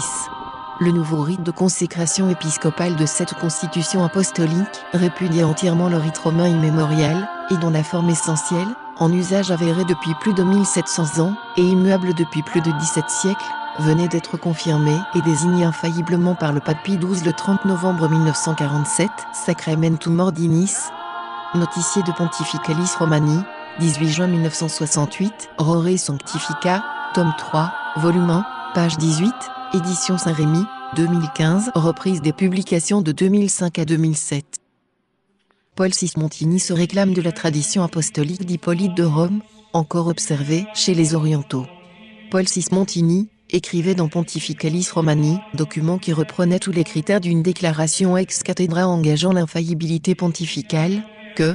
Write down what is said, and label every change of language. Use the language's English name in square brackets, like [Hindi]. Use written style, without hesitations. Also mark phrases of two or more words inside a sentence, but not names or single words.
[French] Le nouveau rite de consécration épiscopale de cette constitution apostolique répudiait entièrement le rite romain immémorial, et dont la forme essentielle, en usage avéré depuis plus de 1700 ans, et immuable depuis plus de 17 siècles, venait d'être confirmée et désignée infailliblement par le pape Pie XII le 30 novembre 1947, Sacramentum Ordinis. Noticier de Pontificalis Romani, 18 juin 1968, Rore Sanctifica, tome 3, volume 1, page 18, édition Saint-Rémy, 2015, reprise des publications de 2005 à 2007. Paul VI Montini se réclame de la tradition apostolique d'Hippolyte de Rome, encore observée chez les Orientaux. Paul VI Montini écrivait dans Pontificalis Romani, document qui reprenait tous les critères d'une déclaration [Latin] ex cathedra [French] engageant l'infaillibilité pontificale, que